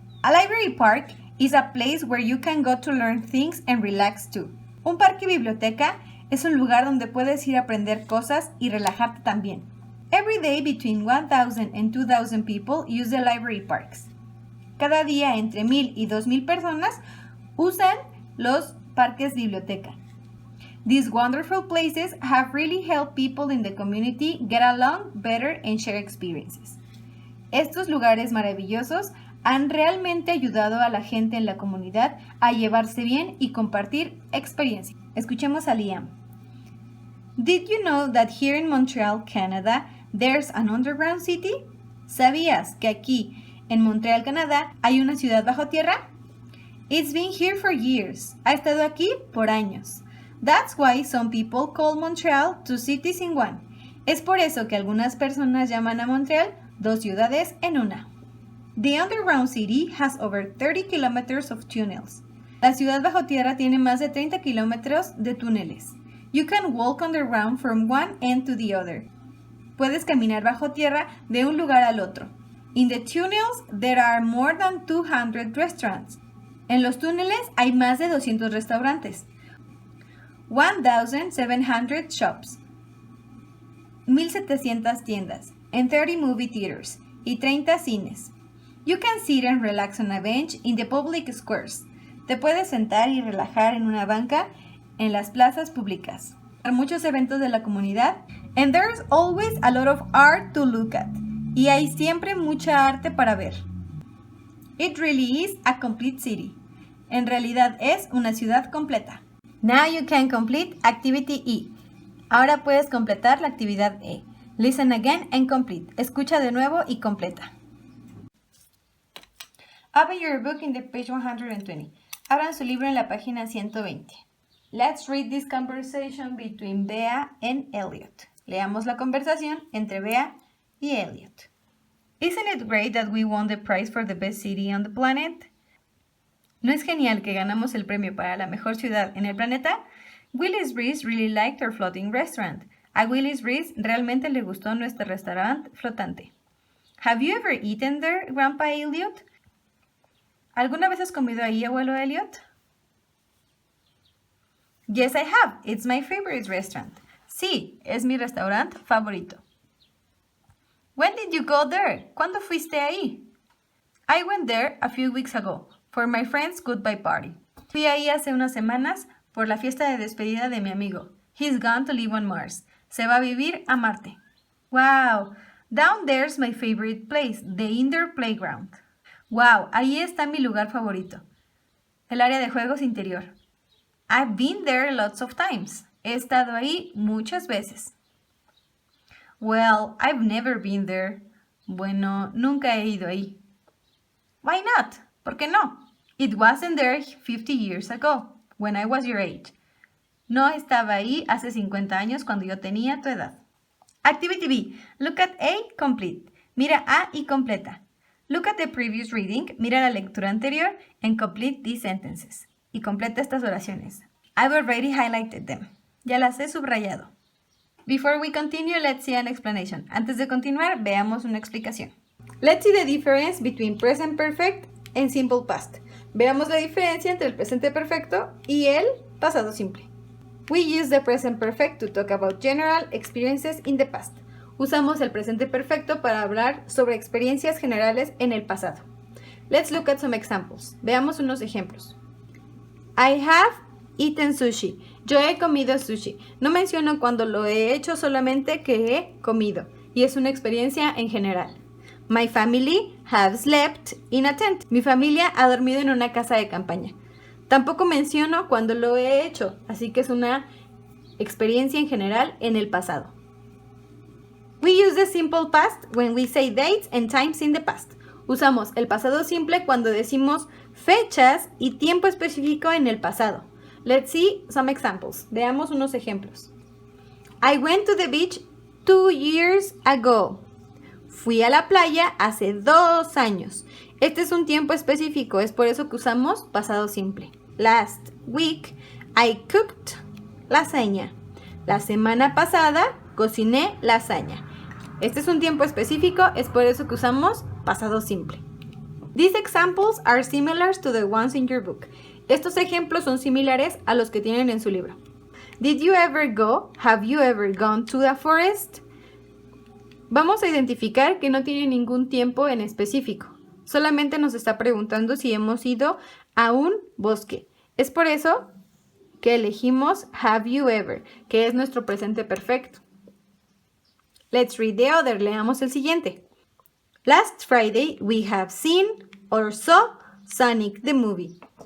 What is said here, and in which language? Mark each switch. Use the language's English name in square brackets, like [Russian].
[English] A library park is a place where you can go to learn things and relax too. [Spanish] Un parque biblioteca es un lugar donde puedes ir a aprender cosas y relajarte también. [English] Every day between 1,000 and 2,000 people use the library parks. [Spanish] Cada día entre 1,000 y 2,000 personas usan los parques biblioteca. [English] These wonderful places have really helped people in the community get along better and share experiences. [Spanish] Estos lugares maravillosos han realmente ayudado a la gente en la comunidad a llevarse bien y compartir experiencias. Escuchemos a Liam. [English] Did you know that here in Montreal, Canada, there's an underground city? [Spanish] ¿Sabías que aquí, en Montreal, Canadá, hay una ciudad bajo tierra? [English] It's been here for years. [Spanish] Ha estado aquí por años. [English] That's why some people call Montreal two cities in one. [Spanish] Es por eso que algunas personas llaman a Montreal dos ciudades en una. [English] The underground city has over 30 kilometers of tunnels. [Spanish] La ciudad bajo tierra tiene más de 30 kilómetros de túneles. [English] You can walk underground from one end to the other. [Spanish] Puedes caminar bajo tierra de un lugar al otro. [English] In the tunnels, there are more than 200 restaurants. [Spanish] En los túneles hay más de 200 restaurantes. [English] 1,700 shops. [Spanish] 1,700 tiendas. [English] And 30 movie theaters. [Spanish] Y 30 cines. [English] You can sit and relax on a bench in the public squares. [Spanish] Te puedes sentar y relajar en una banca en las plazas públicas. Hay muchos eventos de la comunidad. [English] And there's always a lot of art to look at. [Spanish] Y hay siempre mucha arte para ver. [English] It really is a complete city. [Spanish] En realidad es una ciudad completa. [English] Now you can complete activity E. [Spanish] Ahora puedes completar la actividad E. [English] Listen again and complete. [Spanish] Escucha de nuevo y completa. [English] Open your book in the page 120. [Spanish] Abran su libro en la página 120. [English] Let's read this conversation between Bea and Elliot. [Spanish] Leamos la conversación entre Bea y Elliot. [English] Isn't it great that we won the prize for the best city on the planet? [Spanish] ¿No es genial que ganamos el premio para la mejor ciudad en el planeta? [English] Willis Reese really liked our floating restaurant. [Spanish] A Willis Reese realmente le gustó nuestro restaurante flotante. [English] Have you ever eaten there, Grandpa Elliot? [Spanish] ¿Alguna vez has comido ahí, abuelo Elliot? [English] Yes, I have. It's my favorite restaurant. [Spanish] Sí, es mi restaurante favorito. [English] When did you go there? [Spanish] ¿Cuándo fuiste ahí? [English] I went there a few weeks ago for my friend's goodbye party. [Spanish] Fui ahí hace unas semanas por la fiesta de despedida de mi amigo. [English] He's gone to live on Mars. [Spanish] Se va a vivir a Marte. [English] Wow, down there's my favorite place, the indoor playground. [Spanish] Wow, ahí está mi lugar favorito, el área de juegos interior. [English] I've been there lots of times. [Spanish] He estado ahí muchas veces. [English] Well, I've never been there. [Spanish] Bueno, nunca he ido ahí. [English] Why not? [Spanish] ¿Por qué no? [English] It wasn't there 50 years ago, when I was your age. [Spanish] No estaba ahí hace 50 años cuando yo tenía tu edad. [English] Activity B. Look at A, complete. [Spanish] Mira A y completa. [English] Look at the previous reading. [Spanish] Mira la lectura anterior [English] and complete these sentences. [Spanish] Y completa estas oraciones. [English] I've already highlighted them. [Spanish] Ya las he subrayado. [English] Before we continue, let's see an explanation. [Spanish] Antes de continuar, veamos una explicación. [English] Let's see the difference between present perfect and simple past. [Spanish] Veamos la diferencia entre el presente perfecto y el pasado simple. [English] We use the present perfect to talk about general experiences in the past. [Spanish] Usamos el presente perfecto para hablar sobre experiencias generales en el pasado. [English] Let's look at some examples. [Spanish] Veamos unos ejemplos. [English] I have eaten sushi. [Spanish] Yo he comido sushi. No menciono cuando lo he hecho, solamente que he comido. Y es una experiencia en general. [English] My family have slept in a tent. [Spanish] Mi familia ha dormido en una casa de campaña. Tampoco menciono cuando lo he hecho, así que es una experiencia en general en el pasado. [English] We use the simple past when we say dates and times in the past. [Spanish] Usamos el pasado simple cuando decimos fechas y tiempo específico en el pasado. [English] Let's see some examples. [Spanish] Veamos unos ejemplos. [English] I went to the beach 2 years ago. [Spanish] Fui a la playa hace 2 años. Este es un tiempo específico, es por eso que usamos pasado simple. [English] Last week, I cooked lasaña. [Spanish] La semana pasada, cociné lasaña. Este es un tiempo específico, es por eso que usamos pasado simple. [English] These examples are similar to the ones in your book. [Spanish] Estos ejemplos son similares a los que tienen en su libro. [English] Did you ever go? Have you ever gone to the forest? [Spanish] Vamos a identificar que no tiene ningún tiempo en específico. Solamente nos está preguntando si hemos ido a un bosque. Es por eso que elegimos have you ever, que es nuestro presente perfecto. [English] Let's read the other. [Spanish] Leamos el siguiente. [English] Last Friday we have seen or saw Sonic the movie.